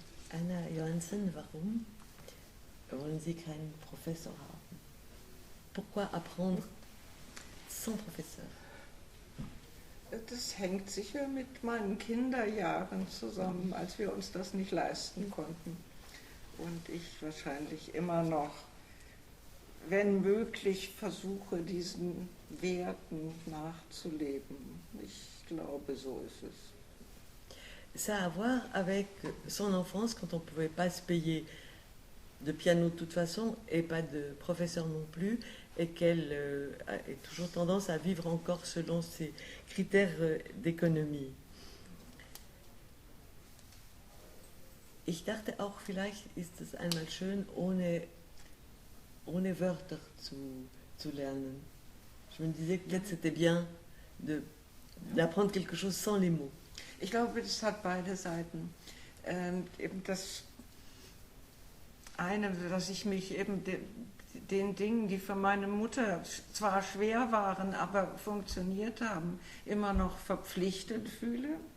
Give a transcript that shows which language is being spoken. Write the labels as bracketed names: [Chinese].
[German] Anna Johansen, warum wollen Sie keinen Professor haben? [French] Pourquoi apprendre sans Professeur? [German] Das hängt sicher mit meinen Kinderjahren zusammen, als wir uns das nicht leisten konnten. Und ich wahrscheinlich immer noch, wenn möglich, versuche, diesen Werten nachzuleben. Ich glaube, so ist es. [French] Ça a à voir avec son enfance, quand on ne pouvait pas se payer de piano de toute façon et pas de professeur non plus, et qu'elle ait toujours tendance à vivre encore selon ses critères d'économie. [German] Ich dachte auch, vielleicht ist es einmal schön, ohne Wörter zu lernen. [French] Je me disais que peut-être c'était bien d'apprendre quelque chose sans les mots. [German] Ich glaube, das hat beide Seiten. Eben das eine, dass ich mich eben den Dingen, die für meine Mutter zwar schwer waren, aber funktioniert haben, immer noch verpflichtet fühle.